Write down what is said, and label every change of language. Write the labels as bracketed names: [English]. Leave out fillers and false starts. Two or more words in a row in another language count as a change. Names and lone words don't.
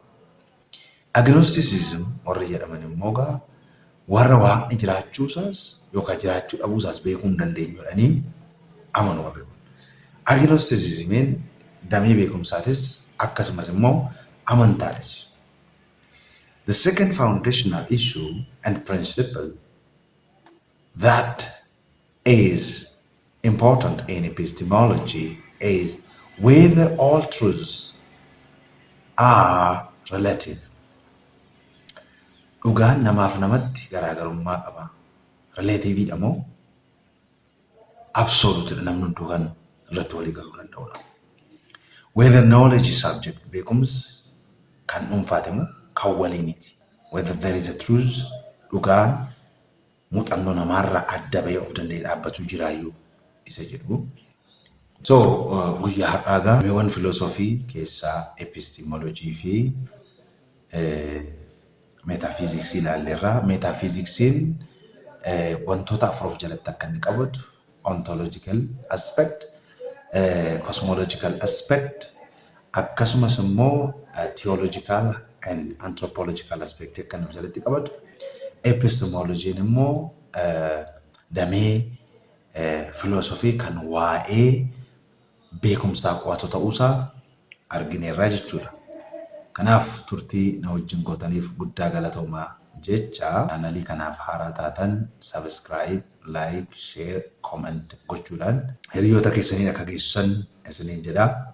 [Oromo] Agnosticism warri jedhaman immoo gaa warra waaqni jiraachuusaas yookaan jiraachuu dhabuusaas beekuu hin dandeenyu jedhanii amanu warri kun. Agnosticismiin damee beekumsaatis akkasumas immoo amantaadhas. [English] The second foundational issue and principle that is important in epistemology is whether all truths are relative. [Oromo] Dhugaan namaaf namatti garaagarummaa qaba. Relative dha moo absolute namni hunduu kan irratti walii galuu danda'udha. [English] Whether knowledge is subject, [Oromo] beekumsi kan dhuunfaate moo kan waliiniti. [English] Whether there is a truth, [Oromo] dhugaan muuxannoo namaarraa adda bahee of danda'ee dhaabbatu jiraayyuu isa jedhu. So guyyaa har'aagaa meewwan filoosofii keessaa epistemology fi metaphysics ilaalleerra. Metaphysics'n wantoota afur of jalatti akka inni qabatu [English] ontological aspect, cosmological aspect, [Oromo] akkasumas immoo [English] theological and anthropological aspect [Oromo] akka inni jalatti qabatu. Epistemology immoo damee filoosofii kan waa'ee beekumsaa qo'atu ta'uusaa argineerra jechuudha. Kanaaf turtii na wajjin gootaniif guddaa galatoomaa jecha chaanalii kanaaf haaraa taatan [English] subscribe, like, share, comment [Oromo] gochuudhaan hiriyoota keessaniin akka geessan isiniin jedha.